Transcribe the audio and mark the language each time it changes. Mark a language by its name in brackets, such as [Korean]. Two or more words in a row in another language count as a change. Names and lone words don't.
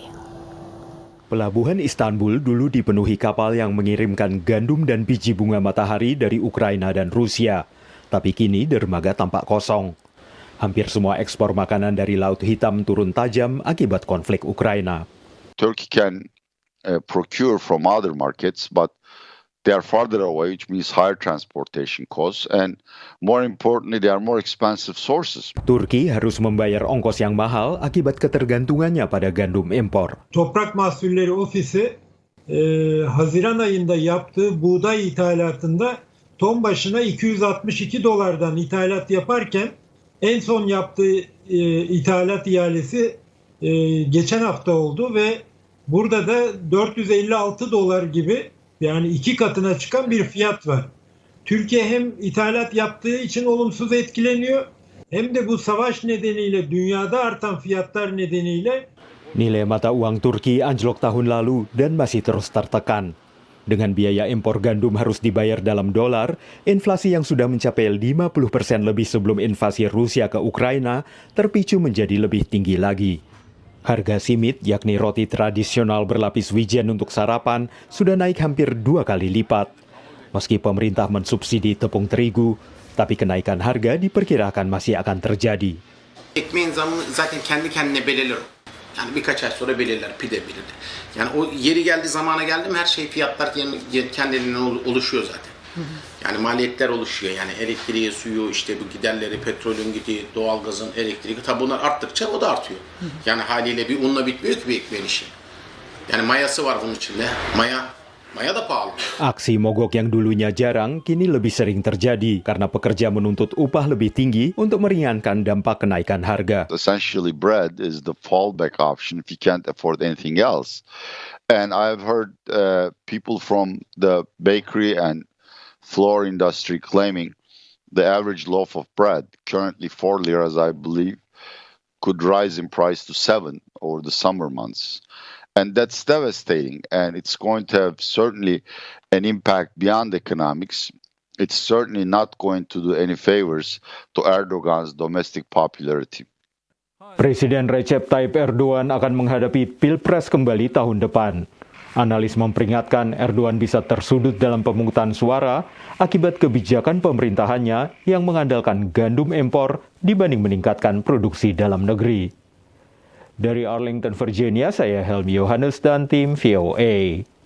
[Indonesian] Pelabuhan Istanbul dulu dipenuhi kapal yang mengirimkan gandum dan biji bunga matahari dari Ukraina dan Rusia. Tapi kini dermaga tampak kosong. Hampir semua ekspor makanan dari Laut Hitam turun tajam akibat konflik Ukraina. [English] Turkey can procure from other markets, but they are farther away, which means higher transportation costs, and more importantly, they are more expensive sources. [Indonesian] Turki harus membayar ongkos yang mahal akibat ketergantungannya pada gandum impor. [Turkish] Toprak Mahsulleri Ofisi Haziran ayında yaptığı buğday ithalatında ton başına 262 dolardan ithalat yaparken en son yaptığı ithalat ihalesi geçen hafta oldu ve burada da 456 dolar gibi, yani 2 katına çıkan bir fiyat var. Türkiye hem ithalat yaptığı için olumsuz etkileniyor hem de bu savaş nedeniyle dünyada artan fiyatlar nedeniyle [Indonesian] Nilai mata uang Turki anjlok tahun lalu dan masih terus tertekan. Dengan biaya impor gandum harus dibayar dalam dolar, inflasi yang sudah mencapai 50% lebih sebelum invasi Rusia ke Ukraina terpicu menjadi lebih tinggi lagi. Harga simit, yakni roti tradisional berlapis wijen untuk sarapan, sudah naik hampir 2 kali lipat. Meski pemerintah mensubsidi tepung terigu, tapi kenaikan harga diperkirakan masih akan terjadi. [Turkish] Ekmeğin zamı zaten kendi kendine belirlir. Yani birkaç ay sonra belirler, pide belirler. Yani o yeri geldi, zamana geldi mi her şey fiyatlar kendiliğinden oluşuyor zaten. Yani maliyetler oluşuyor. Yani elektriği, suyu, işte bu giderleri, petrolün gidiği, doğalgazın, elektriği, tabi bunlar arttıkça o da artıyor. Yani haliyle bir unla bitmiyor ki bir ekmeğin işi. Yani mayası var bunun içinde. Maya da pahalı. [Indonesian] Aksi mogok yang dulunya jarang kini lebih sering terjadi karena pekerja menuntut upah lebih tinggi untuk meringankan dampak kenaikan harga. [English] Essentially, bread is the fallback option if you can't afford anything else. And I've heard people from the bakery and flour industry claiming the average loaf of bread, currently 4 liras, I believe, could rise in price to 7 over the summer months. And that's devastating, and it's going to have certainly an impact beyond economics. It's certainly not going to do any favors to Erdogan's domestic popularity. [Indonesian] Presiden Recep Tayyip Erdogan akan menghadapi Pilpres kembali tahun depan. Analis memperingatkan Erdogan bisa tersudut dalam pemungutan suara akibat kebijakan pemerintahannya yang mengandalkan gandum impor dibanding meningkatkan produksi dalam negeri. Dari Arlington, Virginia, saya Helmi Yohanes dan tim VOA.